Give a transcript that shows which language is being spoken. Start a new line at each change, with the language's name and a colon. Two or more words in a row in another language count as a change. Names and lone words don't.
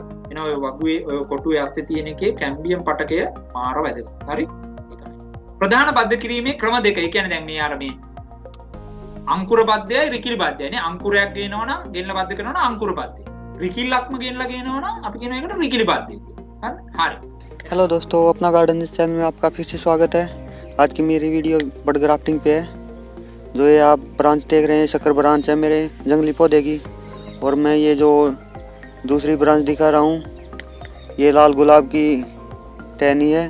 Sinhala: එහෙනම් ඔය වගුවේ ඔය කොටුවේ ඇස්සේ තියෙන එකේ කැම්බියම් පටකය මාර වැදගත්. හරි? ඒකයි. ප්‍රධාන බද්ධ කිරීමේ ක්‍රම දෙක. ඒ කියන්නේ දැන් මේ අර මේ අංකුර බද්ධයයි රිකිලි බද්ධයයි නේ. අංකුරයක් ගේනවා නම් ගෙනලා බද්ධ කරනවා නම් අංකුර බද්ධය. රිකිල්ලක්ම ගෙනලා ගේනවා නම් අපි කියන එකට රිකිලි බද්ධය කියලා. හරි?
Hindi: हेलो दोस्तों, अपना गार्डन इस चैनल में आपका फिर से स्वागत है। आज की मेरी वीडियो
English: bud grafting
Hindi: पे है। जो ये आप ब्रांच देख रहे हैं, शक्कर ब्रांच है मेरे जंगली पौधे की। और मैं ये जो दूसरी ब्रांच दिखा रहा हूँ, ये लाल गुलाब की टहनी है।